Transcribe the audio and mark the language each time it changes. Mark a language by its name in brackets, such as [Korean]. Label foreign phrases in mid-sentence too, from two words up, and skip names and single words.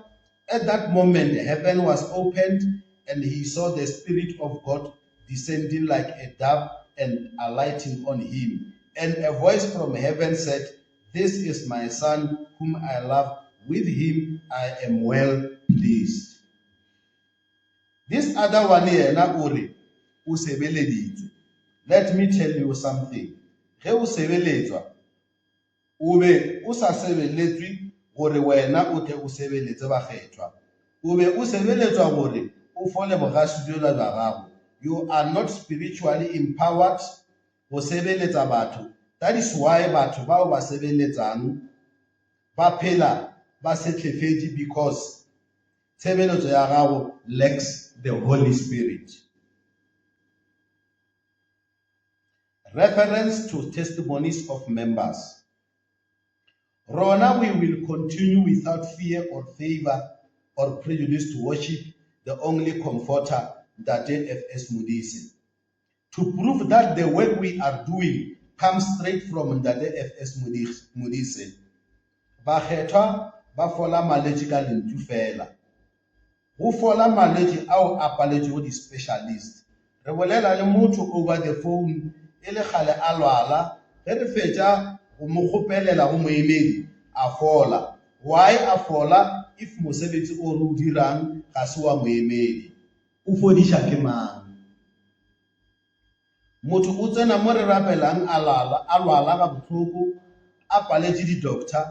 [English] At that moment, heaven was opened, and he saw the Spirit of God descending like a dove and alighting on him. And a voice from heaven said, this is my Son, whom I love. With him I am well pleased. This other one here, Uri, usebeleditswe. Let me tell you something. [Northern Sotho] Ge o sebeletswa, o be o sa sebeletswe gore wena o tle o sebeletse bakgethwa. O be o sebeletswa gore o fole bogasudiola jwa gago. [English] You are not spiritually empowered [Northern Sotho] go sebeletsa batho. [English] That is why [Northern Sotho] batho bao ba sebeletsang ba phela ba setlefedi, because tshebeletso ya gago [English] lacks the Holy Spirit. Reference to testimonies of members. Rona, we will continue without fear or favor or prejudice to worship the only comforter, Ndate F.S. Modise. To prove that the work we are doing comes straight from Ndate F.S. Modise. [Northern Sotho] Bakgethwa ba fola malwetse ka lentswe fela. Go fola malwetse ao a paletšego di-specialist. Re bolela le motho [English] over the phone, [Northern Sotho] e le gale a lwala, ge re fetša go mo kgopelela go moemedi a fola. Why a fola if mosebetsi o re o dirang ga se wa moemedi? O fodiša ke mang? Motho o tsena mo re rapelang a lwala ga bohloko, a paletše di-doctor.